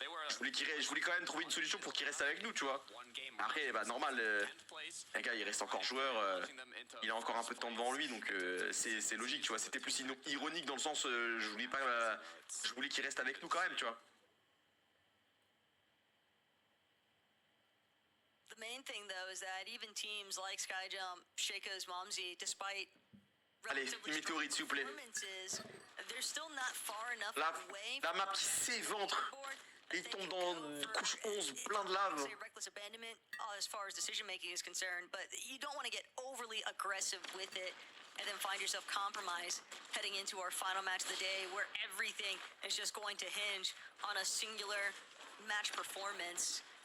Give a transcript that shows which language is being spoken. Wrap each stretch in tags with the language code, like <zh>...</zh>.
<fr>Je voulais quand même trouver une solution pour qu'il reste avec nous, tu vois. Après, bah, normal, les gars, il reste encore joueur, il a encore un peu de temps devant lui, donc c'est logique, tu vois. C'était plus ironique dans le sens, je voulais qu'il reste avec nous quand même, tu vois.</fr> <en>The main thing though is that even teams like Skyjump, Shaco's Momsy, despite</en> <fr>Allez, une météorite s'il vous plaît.</fr> <en>they're still not far enough away</en> <fr>La map qui s'éventre. Et il tombe dans couche 11, plein de lave.</fr> <en>Reckless abandonment as far as decision making is concerned, but you don't want to get overly aggressive with it and then find yourself compromised heading into our final match of the day where everything is just going to hinge on a singular match performance.</en>